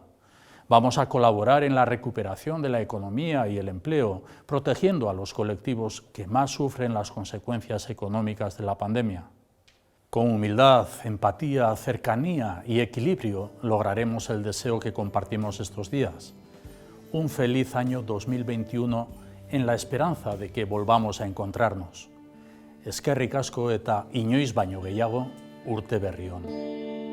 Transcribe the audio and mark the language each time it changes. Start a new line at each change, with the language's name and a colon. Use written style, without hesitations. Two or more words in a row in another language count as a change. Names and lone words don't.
Spanish: Vamos a colaborar en la recuperación de la economía y el empleo, protegiendo a los colectivos que más sufren las consecuencias económicas de la pandemia. Con humildad, empatía, cercanía y equilibrio lograremos el deseo que compartimos estos días. Un feliz año 2021 en la esperanza de que volvamos a encontrarnos.
Basque: Eskerrik asko eta inoiz baino gehiago urte berri on.